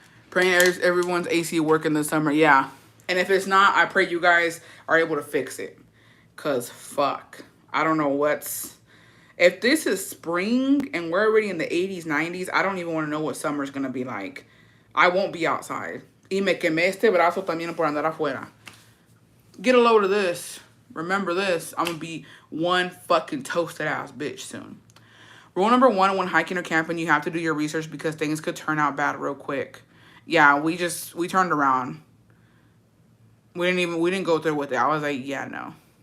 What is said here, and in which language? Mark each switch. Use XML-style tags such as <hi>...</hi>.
<en>Praying everyone's AC working this summer. Yeah. And if it's not, I pray you guys are able to fix it. Because fuck. I don't know what's... If this is spring and we're already in the 80s, 90s, I don't even want to know what summer's going to be like. I won't be outside.</en> <es>Y me quemé este brazo también por andar afuera.</es> <en>Get a load of this. Remember this. I'm going to be one fucking toasted ass bitch soon. Rule number 1 when hiking or camping, you have to do your research because things could turn out bad real quick. Yeah, we turned around. We didn't go through with it. I was like, yeah, no.</en>